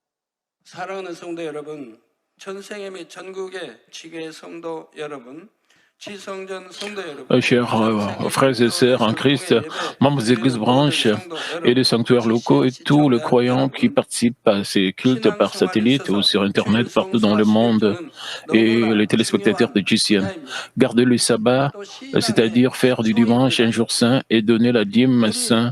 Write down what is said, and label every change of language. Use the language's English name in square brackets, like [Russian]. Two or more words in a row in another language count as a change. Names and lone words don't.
[Korean] 사랑하는 성도 여러분, 전 세계 및 전국의 지교회 성도 여러분, [French] Chers frères et sœurs en Christ, membres des églises branches et des sanctuaires locaux et tous les croyants qui participent à ces cultes par satellite ou sur Internet partout dans le monde et les téléspectateurs de GCN. Garder le sabbat, c'est-à-dire faire du dimanche un jour saint et donner la dîme saint.